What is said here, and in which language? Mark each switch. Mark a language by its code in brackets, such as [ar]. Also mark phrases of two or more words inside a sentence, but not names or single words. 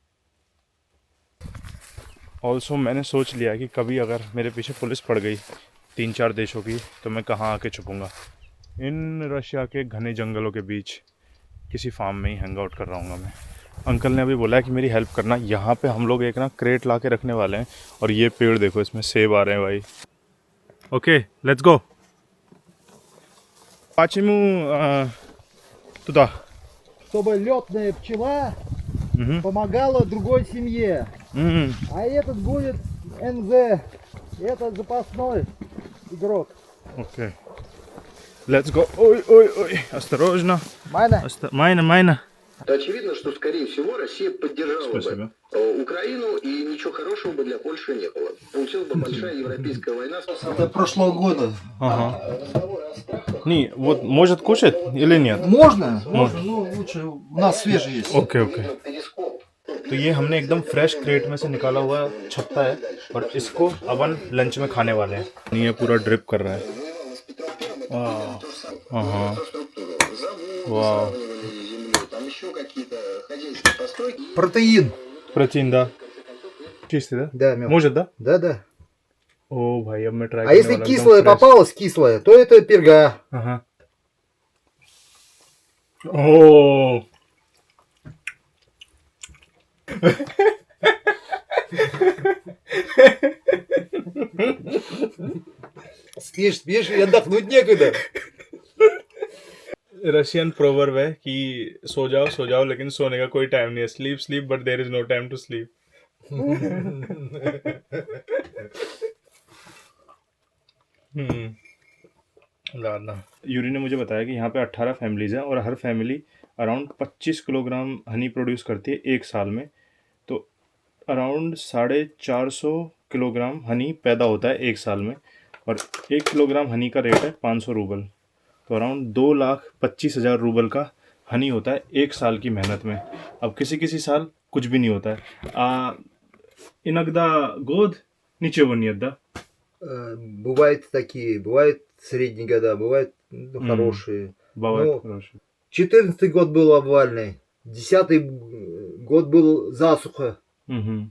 [hi] ऑल्सो मैंने सोच लिया कि कभी अगर मेरे पीछे पुलिस पड़ गई 3-4 देशों की, तो मैं कहाँ आके छुपूंगा। इन रशिया के घने जंगलों के बीच किसी फार्म में ही [en] hang out [hi] कर रहा हूँ मैं। अंकल ने अभी बोला है कि मेरी हेल्प करना। यहाँ पे हम लोग एक ना क्रेट ला के रखने वाले हैं, और ये पेड़ देखो, इसमें सेब आ रहे हैं भाई। [en] okay, let's go. [ru] Почему туда? Чтобы летная пчела Мгм. помогала другой семье. Мгм. А этот будет НЗ. Это запасной игрок. Окей. [en] Let's go. [ru] Ой, осторожно. Майна? Майна. Очевидно, что, скорее всего, Россия поддержала бы Спасибо. Украину, и ничего хорошего бы для Польши не было. Получилась бы большая европейская война. Это прошлого года. Ага. Не, вот может кушать или нет? Можно? Можно, но лучше у нас свежий есть. [en] okay okay. [hi] तो ये हमने एकदम [en] fresh crate [hi] में से निकाला हुआ छत्ता है, और इसको अपन लंच में खाने वाले हैं। ये पूरा ड्रिप कर रहा है। हाँ, वाह। [ru] Протеин. Протеин, да? Чистый, да? Да, мед. Может, да? Да. О, [hi] भाई, अब मैं ट्राई [ru] А если кислое попалось, кислое, то это перга. [hi] हाँ। ओ [ru] Спишь и отдохнуть некогда. [en] Russian proverb [hi] है कि सो जाओ लेकिन सोने का कोई टाइम नहीं है। [en] Sleep but there is no time to sleep. [hi] यूरी ने मुझे बताया कि यहाँ पे 18 फैमिलीज हैं, और हर फैमिली [en] around 25 kilogram honey produce [hi] करती है एक साल में। तो [en] around 450 kilogram honey [hi] पैदा होता है एक साल में, और [en] 1 kilogram honey [hi] का रेट है 500 रूबल। तो अराउंड 2,25,000 रूबल का हनी होता है एक साल की मेहनत में। अब किसी साल कुछ भी नहीं होता है। [ru] иногда год ничего нет, да? Бывают такие, бывают средние года, бывают хорошие. Бывает Ну, хороший. 14-й год был обвальный, 10-й год был засуха. Мгм.